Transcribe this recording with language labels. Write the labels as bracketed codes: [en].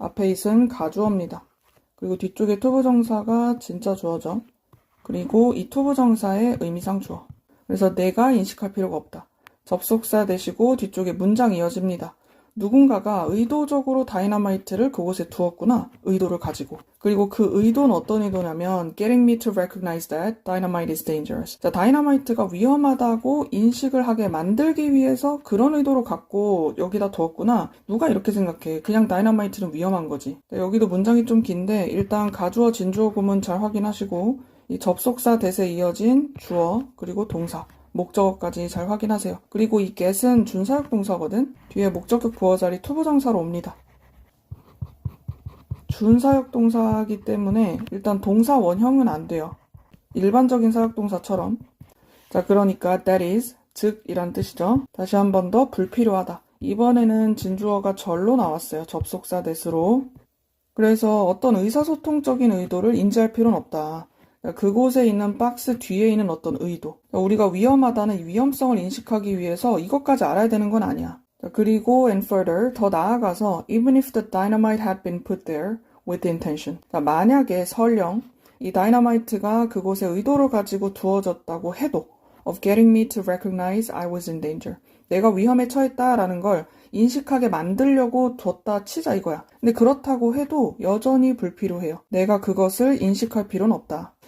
[ko] 앞에 있은 가주어입니다. 그리고 뒤쪽에 투부정사가 진짜 주어죠. 그리고 이 투부정사의 의미상 주어. 그래서 내가 인식할 필요가 없다. 접속사 대시고 뒤쪽에 문장이 이어집니다. 누군가가 의도적으로 다이너마이트를 그곳에 두었구나. 의도를 가지고. 그리고 그 의도는 어떤 의도냐면 [en] getting me to recognize that dynamite is dangerous. [ko] 자, 다이너마이트가 위험하다고 인식을 하게 만들기 위해서 그런 의도를 갖고 여기다 두었구나. 누가 이렇게 생각해. 그냥 다이너마이트는 위험한 거지. 자, 여기도 문장이 좀 긴데 일단 가주어 진주어 구문 잘 확인하시고 이 접속사 대세 이어진 주어 그리고 동사. 목적어까지 잘 확인하세요. 그리고 이 get은 준사역 동사거든. 뒤에 목적격 부어 자리 투부정사로 옵니다. 준사역 동사이기 때문에 일단 동사 원형은 안 돼요. 일반적인 사역 동사처럼. 자, 그러니까 [en] that is, [ko] 즉 이란 뜻이죠. 다시 한 번 더 불필요하다. 이번에는 진주어가 절로 나왔어요. 접속사 대수로. 그래서 어떤 의사소통적인 의도를 인지할 필요는 없다. 그곳에 있는 박스 뒤에 있는 어떤 의도. 우리가 위험하다는 위험성을 인식하기 위해서 이것까지 알아야 되는 건 아니야. 그리고 [en] and further, [ko] 더 나아가서 [en] even if the dynamite had been put there with the intention. [ko] 만약에 설령 이 다이너마이트가 그곳에 의도를 가지고 두어졌다고 해도 [en] of getting me to recognize I was in danger. [ko] 내가 위험에 처했다라는 걸 인식하게 만들려고 뒀다 치자 이거야. 근데 그렇다고 해도 여전히 불필요해요. 내가 그것을 인식할 필요는 없다.